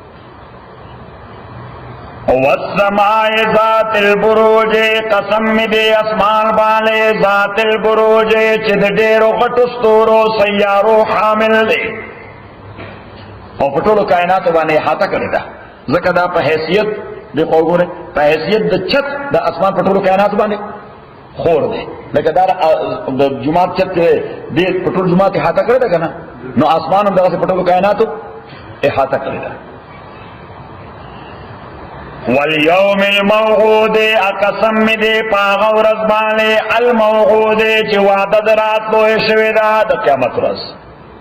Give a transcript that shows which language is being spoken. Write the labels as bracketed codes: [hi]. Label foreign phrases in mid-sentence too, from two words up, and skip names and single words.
[ps] او [ar] والسماء ذات البروج، [ps] قسم می دے اسمان باندې [ar] ذات البروج [ps] چې د ډېرو غټو ستورو سیارو حامل دی او په ټولو کائنات باندې احاطه کړی ده. ځکه دا په حیثیت دیکھو گورے په حیثیت د چت د اسمان په ټولو کائنات باندې خور دی لکه دا د جمعات چت دې په ټول جمعات احاطه کړی ده که نه نو اسمان هم دغسې په ټولو کائناتو احاطه کړی ده [ar] والیوم الموعود [ps] قسم می دې په هغه ورځ باندې الموعود چې وعده د راتلو یې شوې ده د قیامت ورځ نو